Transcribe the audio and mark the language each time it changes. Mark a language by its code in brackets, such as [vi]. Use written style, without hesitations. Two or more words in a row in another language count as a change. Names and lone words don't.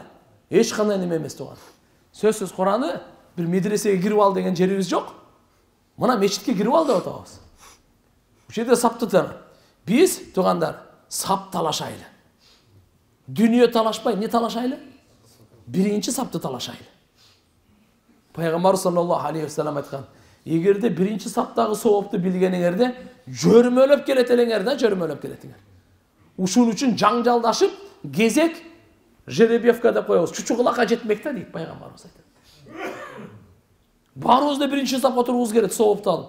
[ky] Эч кандай неме эмес туган. Сөзсүз Кур'аны бир медресеге кирип ал деген жерибиз жок. Мына мечитке кирип ал деп атабыз. Бул жерде сапты тана. Биз тугандар сап талашайлы. Дүние талашпай, не талашайлы? Биринчи сапты талашайлы. Пайгамбар [ar] صلى الله عليه وسلم [ky] айткан: эгерде биринчи саптагы соопту билгениңерде жөрмөлөп келет элеңер да, жөрмөлөп келетиңер. Ушун үчүн жаңжалдашып, кезек жеребьевка деп коебуз. Чучугулакка жетмек да дейт пайгамбарыбыз айтат. Баарыбызда биринчи сапка турубуз керек, соопту алып.